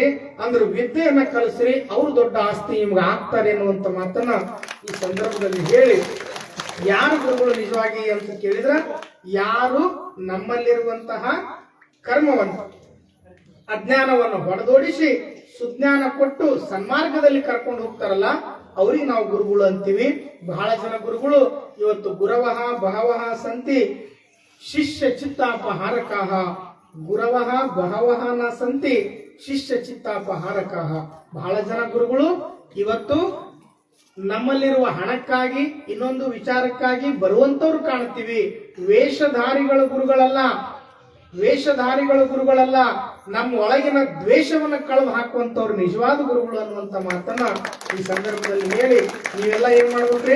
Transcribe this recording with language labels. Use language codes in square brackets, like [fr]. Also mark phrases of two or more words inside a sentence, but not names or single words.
[kn] ಅಂದ್ರೆ ವಿದ್ಯೆಯನ್ನ ಕಲಿಸ್ರಿ, ಅವ್ರು ದೊಡ್ಡ ಆಸ್ತಿ ನಿಮ್ಗೆ ಆಗ್ತಾರೆ ಅನ್ನುವಂತ ಮಾತನ್ನ ಈ ಸಂದರ್ಭದಲ್ಲಿ ಹೇಳಿ, ಯಾರು ಗುರುಗಳು ನಿಜವಾಗಿ ಅಂತ ಕೇಳಿದ್ರ, ಯಾರು ನಮ್ಮಲ್ಲಿರುವಂತಹ ಕರ್ಮವನ್ನು, ಅಜ್ಞಾನವನ್ನು ಹೊಡೆದೋಡಿಸಿ ಸುಜ್ಞಾನ ಕೊಟ್ಟು ಸನ್ಮಾರ್ಗದಲ್ಲಿ ಕರ್ಕೊಂಡು ಹೋಗ್ತಾರಲ್ಲ, ಅವ್ರಿಗೆ ನಾವು ಗುರುಗಳು ಅಂತೀವಿ. ಬಹಳ ಜನ ಗುರುಗಳು ಇವತ್ತು [sa] ಗುರವಃ ಬಹವಃ ಸಂತಿ ಶಿಷ್ಯ ಚಿತ್ತಾಪಹಾರಕಾಹ. ಗುರವಃ ಬಹವಃ ನ ಸಂತಿ ಶಿಷ್ಯ ಚಿತ್ತಾಪಹಾರಕಾಹ. [kn] ಬಹಳ ಜನ ಗುರುಗಳು ಇವತ್ತು ನಮ್ಮಲ್ಲಿರುವ ಹಣಕ್ಕಾಗಿ, ಇನ್ನೊಂದು ವಿಚಾರಕ್ಕಾಗಿ ಬರುವಂತವ್ರು ಕಾಣ್ತೀವಿ. ವೇಷಧಾರಿಗಳ ಗುರುಗಳಲ್ಲ, ವೇಷಧಾರಿಗಳ ಗುರುಗಳಲ್ಲ, ನಮ್ಮ ಒಳಗಿನ ದ್ವೇಷವನ್ನ ಕಳೆದು ಹಾಕುವಂತವ್ರು ನಿಜವಾದ ಗುರುಗಳು ಅನ್ನುವಂತ ಮಾತನ್ನ ಈ ಸಂದರ್ಭದಲ್ಲಿ ಹೇಳಿ, ನೀವೆಲ್ಲ ಏನ್ ಮಾಡ್ಬೇಕ್ರಿ?